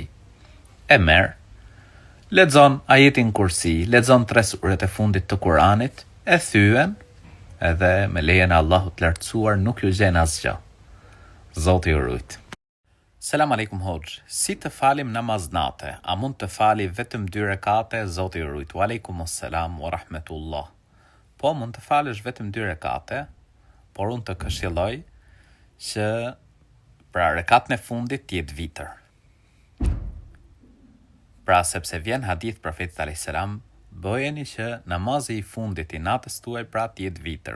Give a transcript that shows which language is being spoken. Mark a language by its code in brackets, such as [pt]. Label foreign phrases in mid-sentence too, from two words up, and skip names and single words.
[sq] E merr, lexon ajetin Kursi, lexon 3 suret e fundit të Kuranit, e thyen, edhe me lejen e Allahut lartësuar nuk ju gjen asgjë. Zoti ju rujt. [ar] سلام عليكم [sq] hoxh. Si të falim namaz nate? A mund të fali vetëm 2 rekate? Zoti ju rujt. [ar] وعليكم السلام ورحمة الله. [sq] Po, mund të falësh vetëm 2 rekate, por unë të këshilloj që pra rekatën e fundit të jetë vitër. Pra sepse vjen hadith profetit [ar] عليه السلام, [sq] bëjeni që namazi i fundit i natës tuaj pra të jetë vitër.